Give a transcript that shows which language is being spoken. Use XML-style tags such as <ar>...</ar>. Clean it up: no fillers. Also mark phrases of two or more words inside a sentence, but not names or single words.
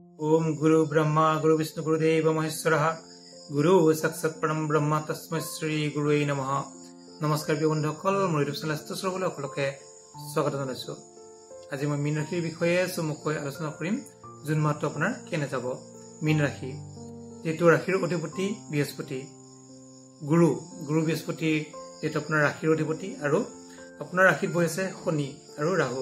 <sa>ओम गुरु ब्रह्मा गुरु विष्णु गुरुदेव महेश्वरः गुरु साक्षात् परम ब्रह्म तस्मै श्री गुरुवे नमः।</sa> <as>নমস্কাৰ প্ৰিয় बন্ধুসকল, মোৰ ইউটিউব চেনেল শ্ৰোতাসকলক সকলোকে স্বাগত জনাইছো। আজি মই মীন ৰাশিৰ বিষয়ে চমুকৈ আলোচনা কৰিম। জুন মাহটো আপোনাৰ কেনে যাব। মীন ৰাশি যেটো ৰাশিৰ অধিপতি বৃহস্পতি, গুৰু বৃহস্পতি যেটো আপোনাৰ ৰাশিৰ অধিপতি, আৰু আপোনাৰ ৰাশিত বহিছে শনি আৰু ৰাহু।</as>